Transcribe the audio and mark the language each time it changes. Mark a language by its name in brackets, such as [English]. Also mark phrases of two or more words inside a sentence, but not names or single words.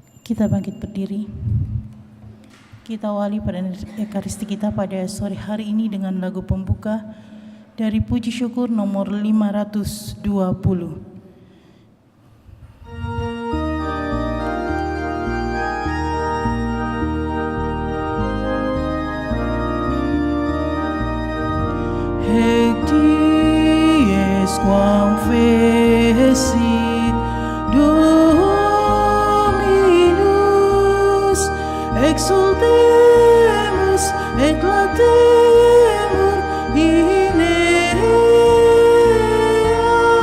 [Indonesian] Kita bangkit berdiri. Kita awali pada ekaristi kita pada sore hari ini dengan lagu pembuka dari Puji Syukur nomor 520. [Latin] Hec dies quam fecit Dominus, exultemus et latemur in ea.